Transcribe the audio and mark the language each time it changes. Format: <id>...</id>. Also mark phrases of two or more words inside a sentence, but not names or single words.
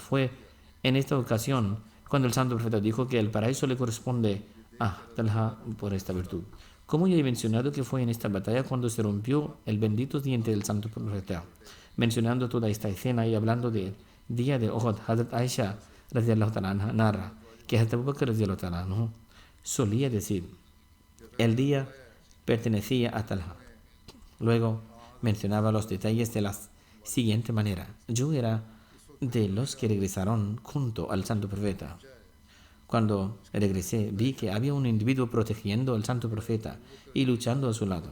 <es>Fue en esta ocasión cuando el santo profeta dijo que el paraíso le corresponde a Talha por esta virtud. Como ya he mencionado, que fue en esta batalla cuando se rompió el bendito diente del santo profeta. Mencionando toda esta escena y hablando del día de Uhud, Hazrat Aisha</es> <ar>رضي الله تعالى عنها</ar> <es>narra que Hazrat Abu Bakr</es> <ar>رضي الله تعالى عنه</ar> <es>solía decir: el día pertenecía a Talha. Luego mencionaba los detalles de la siguiente manera: yo era de los que regresaron junto al santo profeta. Cuando regresé, vi que había un individuo protegiendo al santo profeta y luchando a su lado.</es>